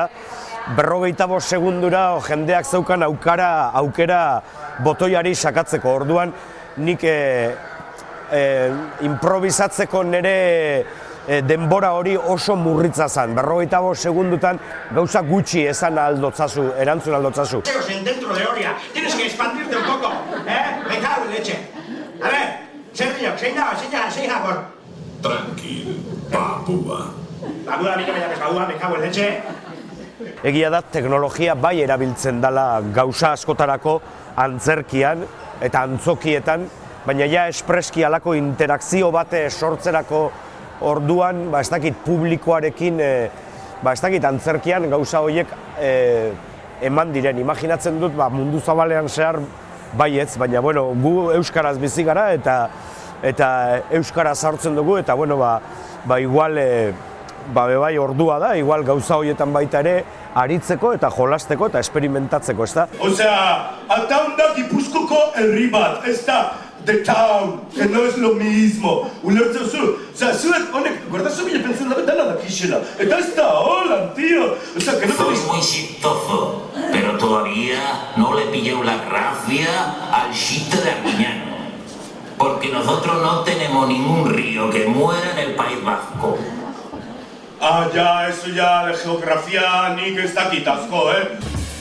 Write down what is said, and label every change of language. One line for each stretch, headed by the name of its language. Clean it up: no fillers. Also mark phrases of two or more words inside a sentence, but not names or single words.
Basque: 45 segundura jendeak zeukan aukera botoiari sakatzeko. Orduan nik improvisatzeko nire denbora hori oso murritza zen. 45 segundutan gauza gutxi esan aldotzazu, erantzun aldotzazu.
Spanish: Dentro de Oria, tienes que expandirte un poco, me cago en leche. A ver,
Basque: zein da,
Spanish: por... Tranquil, papua. Papua, a mí no me llames papua, me cago en leche.
Basque: Egia da, teknologia bai erabiltzen dela gauza askotarako antzerkian eta antzokietan, baina ja espreski halako interakzio bate sortzerako orduan, ez dakit publikoarekin, ez dakit antzerkian gauza horiek eman diren. Imaginatzen dut mundu zabalean zehar baietz, baina bueno, gu euskaraz bizi gara eta euskaraz hartzen dugu, eta bueno, igual bai ordua da, igual gauza horietan baita ere aritzeko eta jolasteko eta esperimentatzeko, ez da? Osea, Ataun da Gipuzkoko herri bat, ez da The Town,
Spanish: que no es lo mismo.
Basque: Ulertzen zu, osea, zuek honek, gordazu bile pentsen dabe dana dakixela. Eta ez da, hola, tío. Osea,
Spanish: que no Sois muy chistoso, pero todavía no le pillé la gracia al chiste de Arguiñano. Porque nosotros no tenemos ningún río que muera en el País Vasco. Ah, ya, eso ya, de geografía
Basque: nik ez dakit asko,